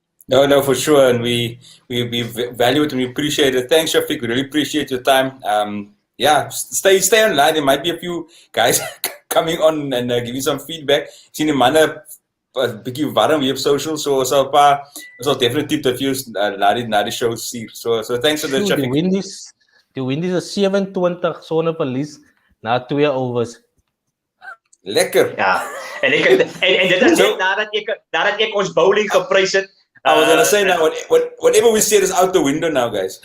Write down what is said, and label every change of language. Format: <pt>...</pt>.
<en>No, for sure, and we value it and we appreciate it. Thanks, Shafiq. We really appreciate your time. Stay online. There might be a few guys coming on and giving some feedback.</en> <af>Sien die manne 'n bietjie warm hier op social, so ons sal definitief dat jy na die show sien.</af> <en>So thanks for that, Shafiq.</en> <af>Die Windies is 27 sonder verlies na 2 overs. Lekker. Ja. En dit is net nadat ek ons bowling geprys het.</af> <en>I was gonna say now, whatever we said is out the window now, guys.</en>